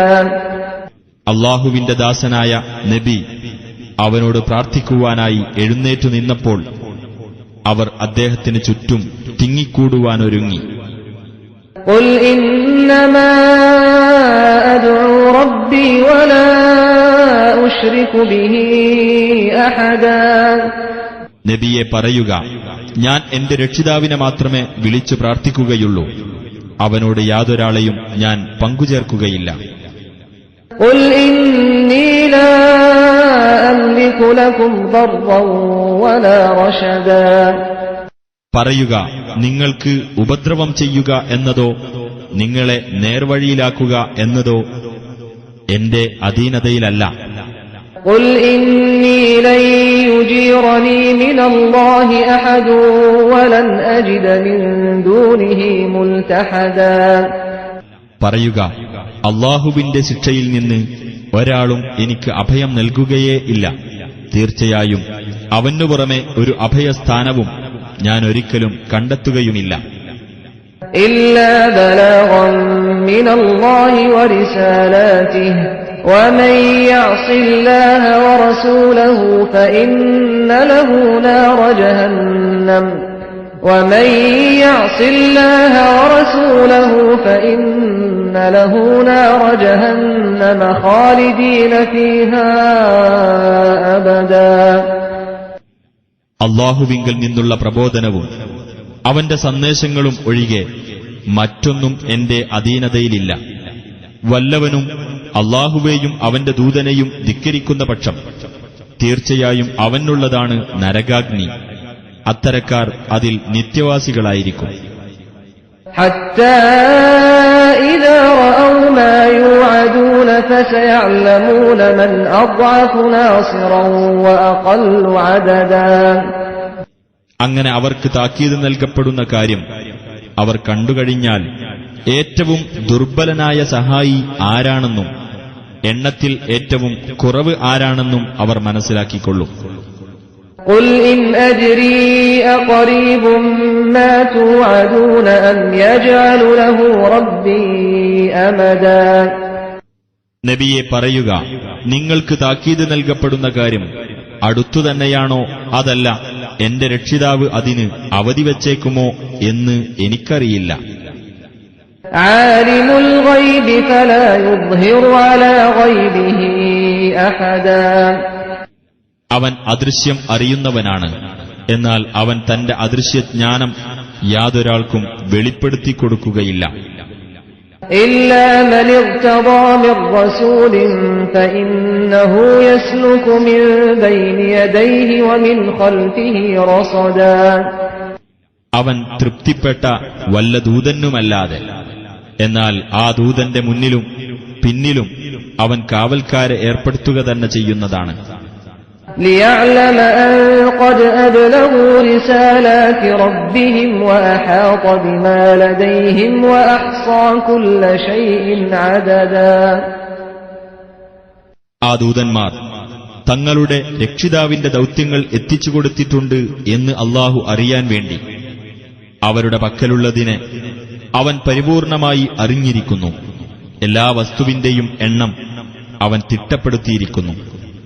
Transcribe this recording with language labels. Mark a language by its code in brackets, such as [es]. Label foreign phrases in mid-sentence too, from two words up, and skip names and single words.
[ml] അല്ലാഹുവിന്റെ ദാസനായ നബി അവനോട് പ്രാർത്ഥിക്കുവാനായി എഴുന്നേറ്റു നിന്നപ്പോൾ അവർ അദ്ദേഹത്തിന് ചുറ്റും തിങ്ങിക്കൂടുവാനൊരുങ്ങി. [ar] قل إنما أدعو ربي ولا أشرك به أحدا. [ml] നബിയെ പറയുക, ഞാൻ എന്റെ രക്ഷിതാവിനെ മാത്രമേ വിളിച്ചു പ്രാർത്ഥിക്കുകയുള്ളൂ, അവനോട് യാതൊരാളെയും ഞാൻ പങ്കുചേർക്കുകയില്ല. [ar] قل إني لا أملك لكم ضرا ولا رشدا. [ml] പറയുക, നിങ്ങൾക്ക് ഉപദ്രവം ചെയ്യുക എന്നതോ നിങ്ങളെ നേർവഴിയിലാക്കുക എന്നതോ എന്റെ അധീനതയിലല്ല. [ar] قل إني لن يجيرني من الله أحد ولن أجد من دونه ملتحدا. [ml] പറയുക, അല്ലാഹുവിന്റെ ശിക്ഷയിൽ നിന്ന് ഒരാളും എനിക്ക് അഭയം നൽകുകയേ ഇല്ല. തീർച്ചയായും അവനു പുറമെ ഒരു അഭയസ്ഥാനവും ഞാൻ ഒരിക്കലും കണ്ടെത്തുകയുമില്ല. [ar] إلا بلاغا من الله ورسالاته ومن يعص الله ورسوله فإن له نار جهنم ومن يعص الله ورسوله فإن له نار جهنم خالدين فيها أبدا. [ml] അല്ലാഹുവിങ്കൽ നിന്നുള്ള പ്രബോധനവും അവന്റെ സന്ദേശങ്ങളും ഒഴികെ മറ്റൊന്നും എന്റെ അധീനതയിലില്ല. വല്ലവനും അല്ലാഹുവേയും അവന്റെ ദൂതനെയും ധിക്കരിക്കുന്ന പക്ഷം തീർച്ചയായും അവനുള്ളതാണ് നരകാഗ്നി. അത്തരക്കാർ അതിൽ നിത്യവാസികളായിരിക്കും. [ar] حتى إذا رأوا ما يوعدون فسيعلمون من أضعف ناصرا وأقل عددا. [ml] അങ്ങനെ അവർക്ക് താക്കീത് നൽകപ്പെടുന്ന കാര്യം അവർ കണ്ടുകഴിഞ്ഞാൽ ഏറ്റവും ദുർബലനായ സഹായി ആരാണെന്നും എണ്ണത്തിൽ ഏറ്റവും കുറവ് ആരാണെന്നും അവർ മനസ്സിലാക്കിക്കൊള്ളും. [ar] قل إن أدري أقريب ما توعدون أم يجعل له ربي أمدا. [ml] നബിയെ പറയുക, നിങ്ങൾക്ക് താക്കീത് നൽകപ്പെടുന്ന കാര്യം അടുത്തുതന്നെയാണോ അതല്ല എന്റെ രക്ഷിതാവ് അതിന് അവധി വച്ചേക്കുമോ എന്ന് എനിക്കറിയില്ല. [ar] عالم الغيب فلا يظهر على غيبه أحدا. [ml] അവൻ അദൃശ്യം അറിയുന്നവനാണ്, എന്നാൽ അവൻ തന്റെ അദൃശ്യജ്ഞാനം യാതൊരാൾക്കും വെളിപ്പെടുത്തി കൊടുക്കുകയില്ല. [ar] إلا من ارتضى من رسول فإنه يسلك من بين يديه ومن خلفه رصدا. [ml] അവൻ തൃപ്തിപ്പെട്ട വല്ല ദൂതനുമല്ലാതെ, എന്നാൽ ആ ദൂതന്റെ മുന്നിലും പിന്നിലും അവൻ കാവൽക്കാരെ ഏർപ്പെടുത്തുക തന്നെ ചെയ്യുന്നതാണ്. [ar] ليعلم أن قد أبلغوا رسالات ربهم وأحاط بما لديهم وأحصى كل شيء عددا. [ml] ആ ദൂതന്മാർ തങ്ങളുടെ രക്ഷിതാവിന്റെ ദൗത്യങ്ങൾ എത്തിച്ചുകൊടുത്തിട്ടുണ്ട് എന്ന് അല്ലാഹു അറിയാൻ വേണ്ടി അവരുടെ പക്കലുള്ളതിനെ അവൻ പരിപൂർണമായി അറിഞ്ഞിരിക്കുന്നു. എല്ലാ വസ്തുവിന്റെയും എണ്ണം അവൻ തിട്ടപ്പെടുത്തിയിരിക്കുന്നു.